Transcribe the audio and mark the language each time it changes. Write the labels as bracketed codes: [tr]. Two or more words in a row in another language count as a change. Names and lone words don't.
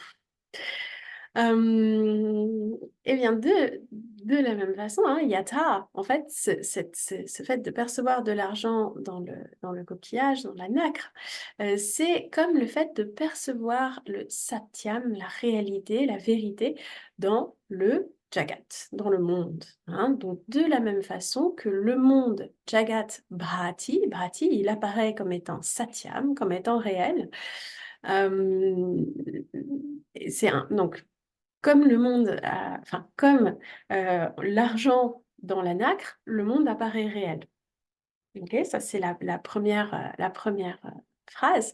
[fr] Eh bien, de la même façon, hein, yata, en fait, ce fait de percevoir de l'argent dans le coquillage, dans la nacre, c'est comme le fait de percevoir le satyam, la réalité, la vérité, dans le jagat, dans le monde. Hein. Donc, de la même façon que le monde [sa] जगत् भ्राति, भ्राति, [fr] il apparaît comme étant satyam, comme étant réel. Donc, comme le monde, enfin, comme l'argent dans la nacre, le monde apparaît réel. Ok, ça c'est la première phrase.